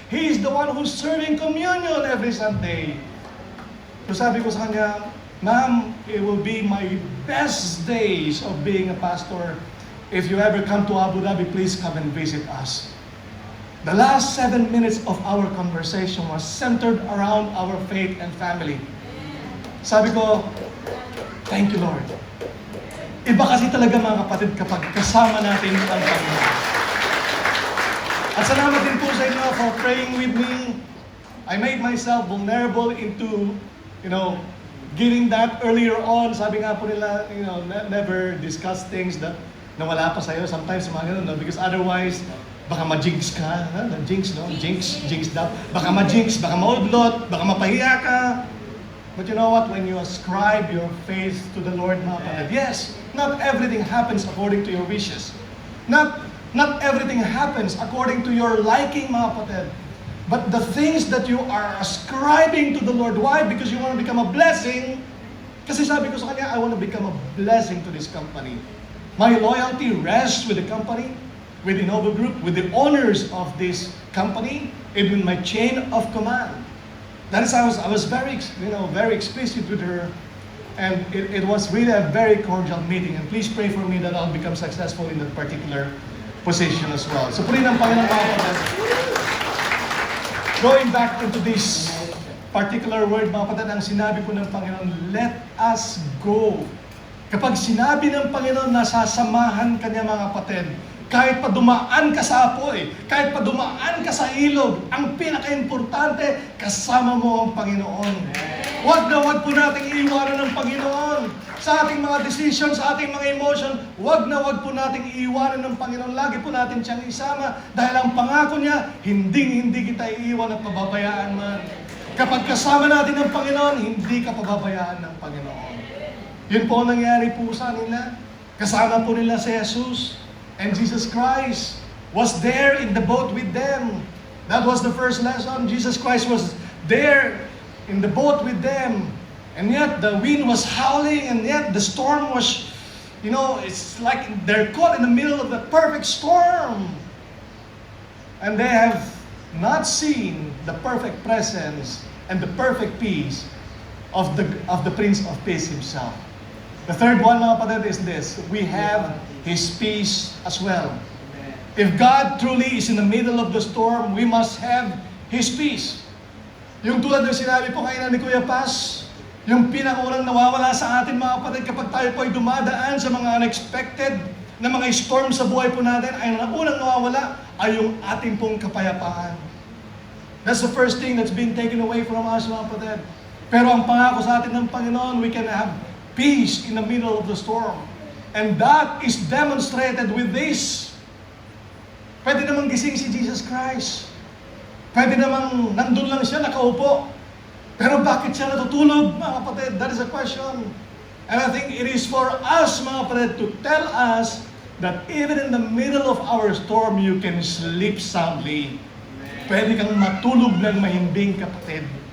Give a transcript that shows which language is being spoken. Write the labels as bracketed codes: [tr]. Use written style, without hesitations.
[en] He is the one who's serving communion every Sunday. [tl] So sabi ko sa kanya, [en] ma'am, it will be my best days of being a pastor. If you ever come to Abu Dhabi, please come and visit us. The last 7 minutes of our conversation was centered around our faith and family. [tl] Sabi ko, [en] thank you, Lord. [tl] Iba kasi talaga mga kapatid kapag kasama natin ang Panginoon. At salamat din po sa inyo [en] for praying with me. I made myself vulnerable into, giving that earlier on. [tl] Sabi nga po nila, [en] never discuss things that [tl] nawala pa sa'yo. Sometimes mga ganun, no? [en] Because otherwise, [tl] baka ma-jinx ka. Jinx, no? Jinx daw. Baka ma-jinx, baka maudlot, baka mapahiya ka. [en] But you know what? When you ascribe your faith to the Lord, [tl] mga kapatid, [en] yes, not everything happens according to your wishes. Not everything happens according to your liking, [tl] mga kapatid. [en] But the things that you are ascribing to the Lord, why? Because you want to become a blessing. [tl] Kasi sabi ko sa kanya, [en] I want to become a blessing to this company. My loyalty rests with the company, with Innova Group, with the owners of this company, and with my chain of command. That is, I was very explicit with her, and it was really a very cordial meeting. And please pray for me that I'll become successful in that particular position as well. [tl] So purihin ang Panginoon mga kapatid. [en] Going back into this particular word, [tl] mga kapatid, ang sinabi po ng Panginoon, [en] let us go. [tl] Kapag sinabi ng Panginoon na sasamahan ka niya, mga kapatid, kahit pa dumaan ka sa apoy, kahit pa dumaan ka sa ilog, ang pinaka-importante, kasama mo ang Panginoon. Huwag po nating iiwanan ng Panginoon. Sa ating mga decision, sa ating mga emotion, huwag po nating iiwanan ng Panginoon. Lagi po natin siyang isama dahil ang pangako niya, hindi kita iiwan at pababayaan man. Kapag kasama natin ng Panginoon, hindi ka pababayaan ng Panginoon. Yun po ang nangyari po sa nila. Kasama po nila si Jesus. [en] And Jesus Christ was there in the boat with them. That was the first lesson. Jesus Christ was there in the boat with them. And yet the wind was howling, and yet the storm was, it's like they're caught in the middle of the perfect storm. And they have not seen the perfect presence and the perfect peace of the Prince of Peace himself. The third one, [tl] mga kapatid, [en] is this. We have His peace as well. If God truly is in the middle of the storm, we must have His peace. [tl] Yung tulad ng sinabi po kanina ni Kuya Paz, yung pinakaunang nawawala sa atin, mga kapatid, kapag tayo po ay dumadaan sa mga unexpected na mga storm sa buhay po natin, ay ang unang nawawala ay yung ating pong kapayapaan. [en] That's the first thing that's been taken away from us, [tl] mga kapatid. Pero ang pangako sa atin ng Panginoon, [en] we can have peace in the middle of the storm. And that is demonstrated with this. [tl] Pwede namang gising si Jesus Christ. Pwede namang nandun lang siya, nakaupo. Pero bakit siya natutulog, mga kapatid? [en] That is a question. And I think it is for us, [tl] mga kapatid, [en] to tell us that even in the middle of our storm, you can sleep soundly. [tl] Pwede kang matulog ng mahimbing, kapatid.